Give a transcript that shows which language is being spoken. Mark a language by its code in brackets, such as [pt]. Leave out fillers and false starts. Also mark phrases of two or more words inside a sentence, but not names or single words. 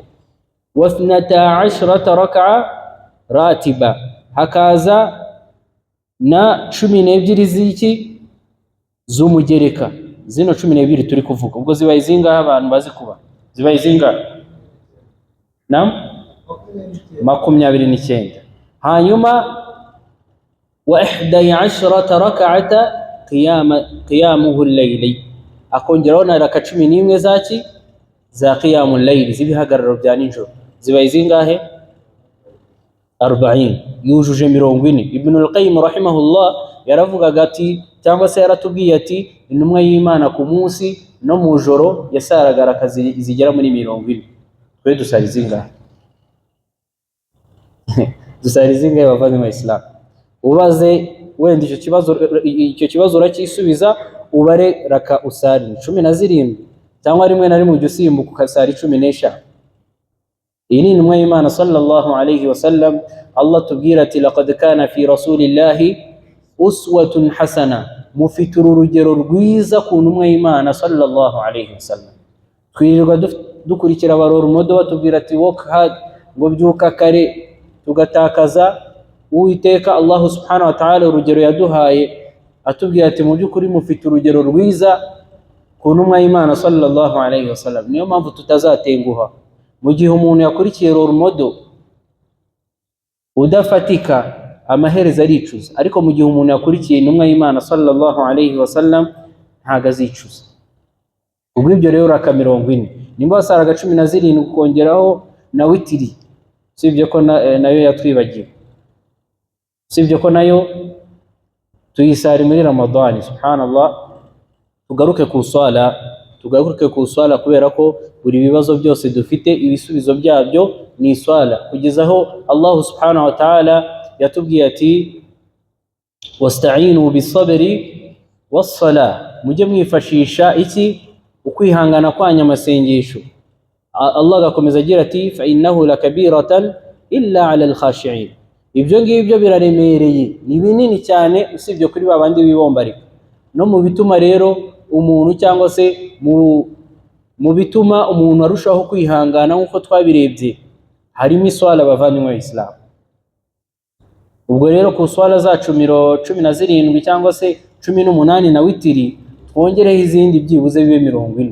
[rw] wa 12 raka ratiba, hakaza na 12 z'iki z'umugereka. Zino 12 turi kuvuga ubwo zibaye zingahe abantu bazi kuba? Zibaye zingahe? Naam, 29. hanyuma [ar] و 11 ركعة قيامه الليل, [rw] akongeraho na raka 11 zaki za [ar] قيام الليل, [rw] zibihagararo bya nijoro. Zibaye zingahe? 40, yujuje 40. Ibn al-Qayyim rahimahullah yaravugaga ati, cyangwa se yaratubwiye ati, intumwa y'Imana ku munsi no mu joro yasaraga raka zigera muri 40. Twe dusari zingahe? Dusari zingahe bavandimwe mu Islam? Ubaze wenda icyo kibazo urakisubiza, ubare raka usari 17, cyangwa rimwe na rimwe ujya usimbuka ukasari 15. Iyi ni intumwa y'Imana [ar] صلى الله عليه وسلم. [rw] Allah tubwira ati, [ar] لقد كان في رسول الله أسوة حسنة, [rw] mufite urugero rwiza ku ntumwa y'Imana [ar] صلى الله عليه وسلم. [rw] Twirirwa dukurikira abarora modo batubwira ati [en] work hard, [rw] ngo byuka kare, tugatakaza Uwiteka Allah [ar] سبحانه وتعالى [rw] urugero yaduhaye, atubwira ati mu by'ukuri mufite urugero rwiza ku ntumwa y'Imana [ar] صلى الله عليه وسلم. [rw] Niyo mpamvu tutazatenguha mu gihe umuntu yakurikiye [en] role model [rw] udafatika, amaherezo aricuza, ariko mu gihe umuntu yakurikiye intumwa y'Imana [ar] صلى الله عليه وسلم [rw] ntago azicuza. Ubwo ibyo rero raka 40, nimba wasaraga 17 ukongeraho na witiri, sibyo ko nayo yatwibagiwe, sibyo ko nayo tuyisari muri Ramadani. Subhanallah, tugaruke ku swala kubera ko buri bibazo byose dufite ibisubizo byabyo ni swala, kugezaho Allah [ar] سبحانه وتعالى [rw] yatubwiye ati, [ar] واستعينوا بالصبر والصلاة, [rw] mujye mwifashisha iki? Ukwihangana kwanya amasengesho. Allah agakomeza agira ati, [ar] فإنه لكبيرة إلا على الخاشعين, [rw] ibyo ngibyo biraremereye, ni binini cyane usibye kuri babandi bibombarika. No mu bituma rero umuntu, cyangwa se mu bituma umuntu arushaho kwihangana nk'uko twabirebye, harimo iswala bavandimwe Islam. Ubwo rero ku swala zacu 17 cyangwa se 18 na witiri, twongereho izindi byibuze bibe 40.